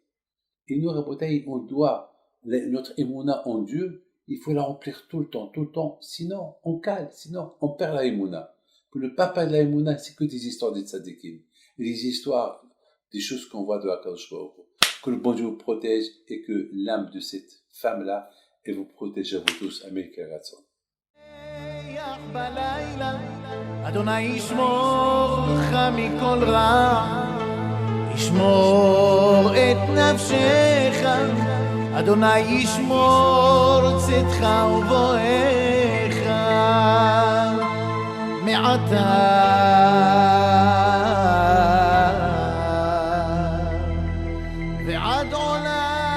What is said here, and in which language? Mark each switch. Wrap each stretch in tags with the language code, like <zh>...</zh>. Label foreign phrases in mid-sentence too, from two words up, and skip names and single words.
<fr>Et nous, Rabotaï, on doit, notre émouna en Dieu, il faut la remplir tout le temps. Sinon, on cale, sinon, on perd la émouna. Pour ne pas perdre la émouna, c'est que des histoires des tzadikim. Des histoires, des choses qu'on voit de</fr> <he>הקדוש ברוך הוא.</he> <fr>Que le bon Dieu vous protège et que l'âme de cette femme-là, elle vous protège à vous tous. Amen.</fr> <he>אדוני ישמור לך מכל רע, ישמור את נפשך, אדוני ישמור צאתך ובואך, מעתה ועד עולם.</he>